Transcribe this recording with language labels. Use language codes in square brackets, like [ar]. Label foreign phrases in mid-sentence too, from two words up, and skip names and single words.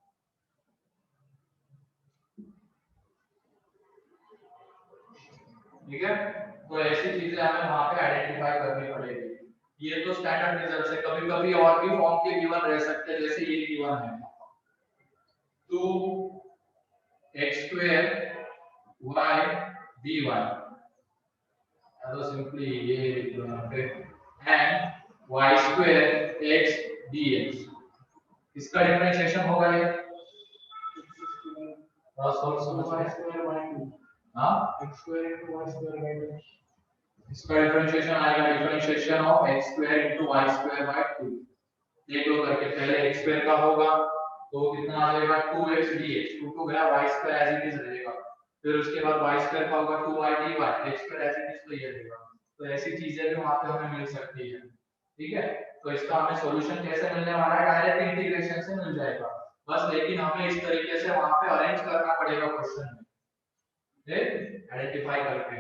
[hi] ठीक है, तो ऐसी चीजें हमें वहां पे आइडेंटिफाई करनी पड़ेगी। ये तो [en] standard result [hi] है, कभी-कभी और भी फॉर्म के गिवन रह सकते हैं, जैसे ये गिवन है [en] 2x square y dy, [hi] तो सिंपली ये लिख लो यहाँ पे, [en] and y square x dx, [hi] इसका डिफरेंशिएशन होगा ये, और सोल्व समझ में, हाँ [en] x square into y square by 2। [hi] इसका डिफरेंशिएशन आएगा [en] differentiation of x square into y square by 2. [hi] देख लो करके, पहले x स्क्वायर का होगा तो कितना आ जाएगा 2x dx, 2 2 गया, [en] y square as it is [hi] रहेगा। फिर उसके बाद [en] y square [hi] का होगा 2y dy, [en] x square as it is [hi] तो ये रहेगा। तो ऐसी चीजें भी वहां पे हमें मिल सकती है। ठीक है, तो इसका हमें सॉल्यूशन कैसे मिलने वाला है, [en] direct integration [hi] से मिल जाएगा बस। लेकिन हमें इस तरीके से वहां पे अरेंज करना पड़ेगा क्वेश्चन में, आइडेंटिफाई करके।